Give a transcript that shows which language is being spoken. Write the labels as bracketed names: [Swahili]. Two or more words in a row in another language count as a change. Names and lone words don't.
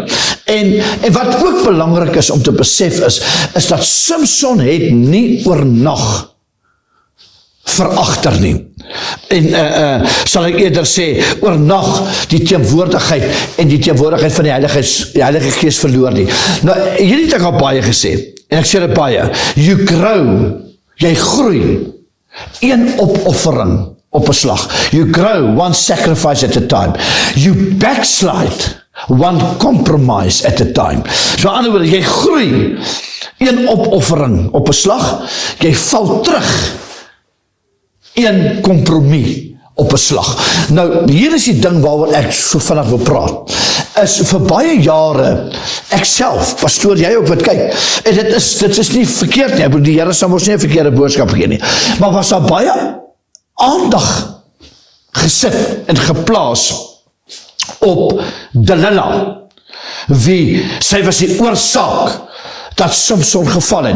[Afrikaans] En wat ook belangrik is om te besef is dat Samson het nie oornag veragter nie. En sal ek eerder sê, oornag die teenwoordigheid en die teenwoordigheid van die Heilige Gees verloor nie. Nou, hierdie het ek al baie gesê, en ek sê dit baie, [English] you grow, [Afrikaans] jy groei, een opoffering op 'n slag. [English] You grow one sacrifice at a time. You backslide one compromise at a time. [Afrikaans] So aan die ander woorde, jy groei, een opoffering op 'n slag, jy val terug, een kompromie op 'n slag. Nou, hier is die ding waaroor ek so vinnig wil praat, is vir baie jare, ek self, pastoor, jy ook wat kyk, en dit is nie verkeerd nie, ek bedoel, die Here sal ons nie 'n verkeerde boodskap gee nie, maar was daar baie aandag gesit en geplaas op Delilah, wie, sy was die oorsaak dat Samson geval het.